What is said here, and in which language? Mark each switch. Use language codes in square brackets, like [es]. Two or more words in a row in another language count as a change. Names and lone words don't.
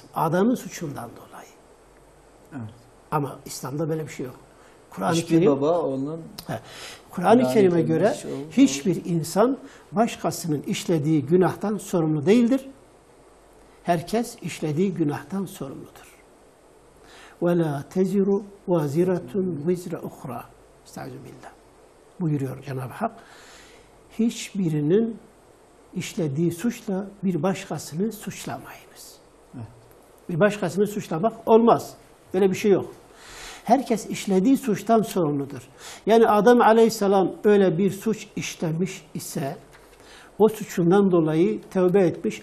[tr] Adem'in suçundan dolayı. Evet. Ama İslam'da böyle bir şey yok. Kur'an-ı Hiçbir Kerim, baba onun Kur'an-ı Kerim'e göre o- hiçbir insan başkasının işlediği günahtan sorumlu değildir. Herkes işlediği günahtan sorumludur. [ar] وَلَا تَزِرُ وَازِرَةٌ وِزْرَ اُخْرَى Estağfirullah. [tr] Buyuruyor Cenab-ı Hak. Hiçbirinin işlediği suçla bir başkasını suçlamayınız. Evet. Bir başkasını suçlamak olmaz. Böyle bir şey yok. Herkes işlediği suçtan sorumludur. Yani Adem Aleyhisselam öyle bir suç işlemiş ise o suçundan dolayı tövbe etmiş.